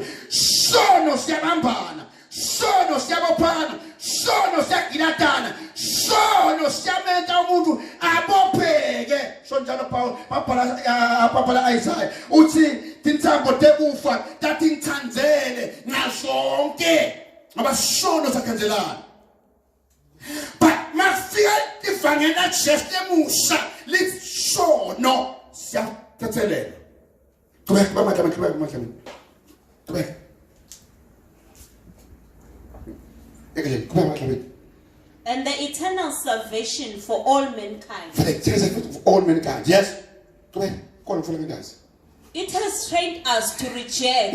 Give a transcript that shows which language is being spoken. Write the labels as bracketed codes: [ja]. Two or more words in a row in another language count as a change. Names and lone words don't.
[ss] sono siyabambana sono siyabophana sono siyagilatana sono siyamenta umuntu abopheke sonjalo Papa Isaiah uthi tintsambo tekufa tatinthandzele ngazonke ngoba sono sakhanzelana but mafika ivangela Jesu lemusa lithi sono siyathathelela qhubeka [en] and the eternal salvation for all mankind. For all mankind, yes. Go ahead. Go on, follow me, guys. It has trained us to reject.